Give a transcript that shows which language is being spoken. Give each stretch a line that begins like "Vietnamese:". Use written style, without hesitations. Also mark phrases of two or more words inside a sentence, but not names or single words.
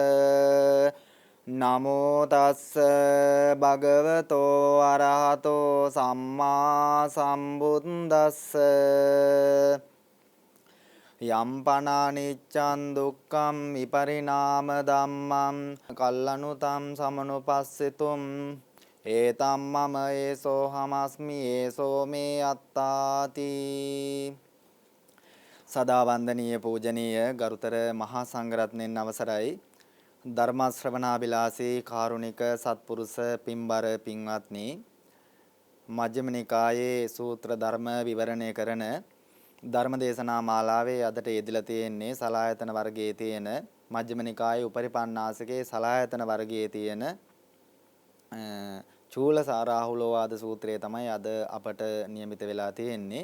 Pali: නමෝ තස්ස භගවතෝ අරහතෝ සම්මා සම්බුද්දස්ස යම් පනානිච්ඡන් දුක්ඛම් විපරිණාම ධම්මං කල්ලනුතං සමනුපස්සිතුම් ඒතම් මම ඒසෝ හමස්මි ඒසෝ මේ අත්තාති.
Sinhala: සදා වන්දනීය පූජනීය ගරුතර මහා සංඝරත්නයන් අවසරයි. ධර්ම ශ්‍රවණාබිලාසී කාරුණික සත්පුරුෂ පින්බර පින්වත්නි, මජ්ක්‍ධිම නිකායේ සූත්‍ර ධර්ම විවරණය කරන ධර්ම දේශනා මාලාවේ අදට යෙදලා තියෙන්නේ සලායතන වර්ගයේ තියෙන මජ්ක්‍ධිම නිකායේ උපරිපන්නාසකේ සලායතන වර්ගයේ තියෙන චූලසාරාහුලෝවාද සූත්‍රය තමයි අද අපට නියමිත වෙලා තියෙන්නේ.